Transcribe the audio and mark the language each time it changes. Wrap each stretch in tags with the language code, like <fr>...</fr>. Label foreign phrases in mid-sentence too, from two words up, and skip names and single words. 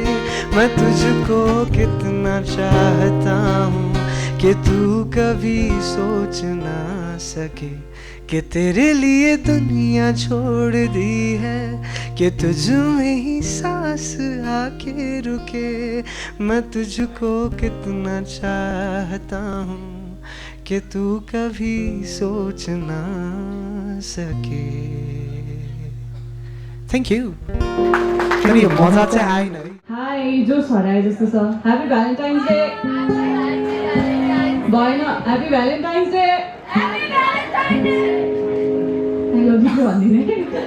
<hi>मैं तुझको कितना चाहता हूँ कि तू कभी सोच ना सके कि तेरे लिए दुनिया छोड़ दी है कि तुझ में ही सांस आके रुके। मैं तुझको कितना चाहता हूँ कि तू कभी सोच ना सके।</hi> <en>thank you.</en> <ne>फेरि यो मजा चाहिँ आएन है। हाई जोस हराए जस्तो छ।</ne> <en>happy valentine's day</en> <ne>भएन।</ne> <en>happy valentine's day. I love you</en> <ne>भनिदिने।</ne>